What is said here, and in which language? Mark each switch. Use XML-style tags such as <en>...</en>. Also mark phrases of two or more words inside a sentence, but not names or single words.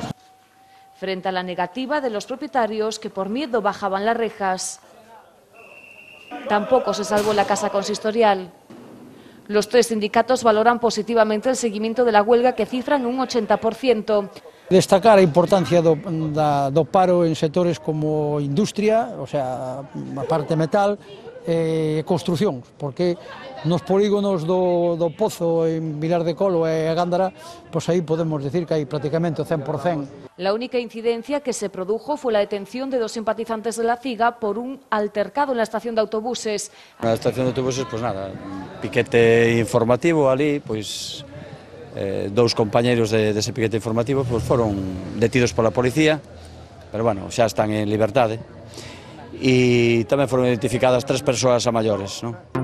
<es>Frente a la negativa de los propietarios que por miedo bajaban las rejas. Tampoco se salvó la casa consistorial. Los tres sindicatos valoran positivamente el seguimiento de la huelga, que cifran un 80%.</es> <gl>Destacar a importancia do paro en sectores como industria, o sea, a parte metal, e construción, porque nos polígonos do Pozo en Vilar de Colo e a Gándara, pois aí podemos decir que hai prácticamente o 100%.</gl> <es>La única incidencia que se produjo fue la detención de dos simpatizantes de la CIGA por un altercado en la estación de autobuses.</es> <gl>Na estación de autobuses, pois nada, piquete informativo ali, pois dous compañeiros dese piquete informativo pois foron detidos pola policía, pero bueno, xa están en liberdade. E tamén foron identificadas 3 persoas a maiores, non?</gl>